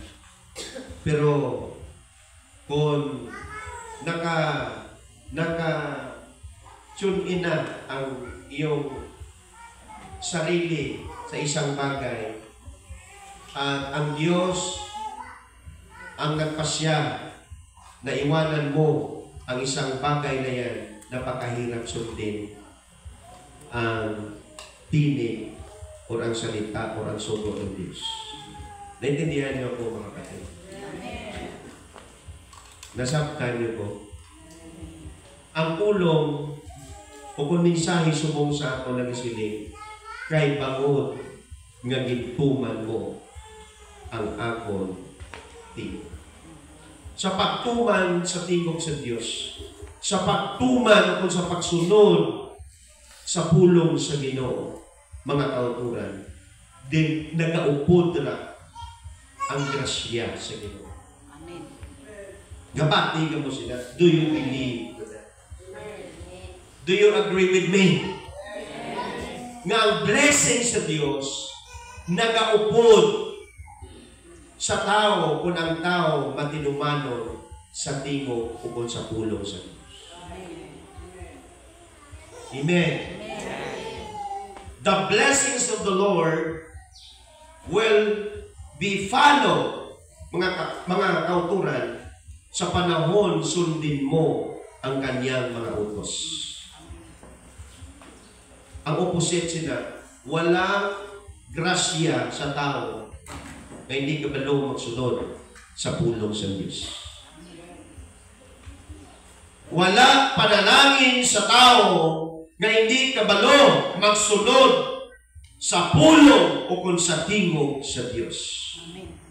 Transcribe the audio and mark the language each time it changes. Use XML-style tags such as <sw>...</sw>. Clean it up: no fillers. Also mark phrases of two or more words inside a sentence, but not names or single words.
<tl>Pero kung</tl> <en>tune in</en> <tl>na ang iyong sarili sa isang bagay, at ang Diyos ang nagpasya na iwanan mo ang isang bagay na yan, napakahirap sundin ang tinig o ang salita o ang sugo ng Diyos. Naintindihan niyo po mga kapatid?</tl> <hil>Nasabtan niyo po? Ang pulong o kung mensahe subong sa ako nagsiling, kay bangod nga gintuman mo ang akon tingog. Sa pagtuman sa tingog sa Diyos, sa pagtuman o sa pagsunod sa pulong sa Ginoo, mga kauturan, din nagaupod na ang grasya sa Ginoo. Amen. Gabati ka mo sila.</hil> <en>Do you believe that? Do you agree with me?</en> <hil>Nga ang blessing sa Diyos nagaupod sa tao kung ang tao matinumanon sa tingog o kung sa pulong sa Diyos.</hil> <en>Amen. The blessings of the Lord will be followed,</en> <hil>mga kauturan,</hil> <tl>sa panahon sundin mo ang kanyang mga utos. Ang opposite sila, walang grasya sa tao na hindi</tl> <hil>kabalo magsunod sa pulong sa Diyos.</hil> <tl>Wala panalangin sa tao na hindi</tl> <hil>kabalo magsunod sa pulong o kung sa tingog sa Diyos.</hil> <tl>Amen.</tl>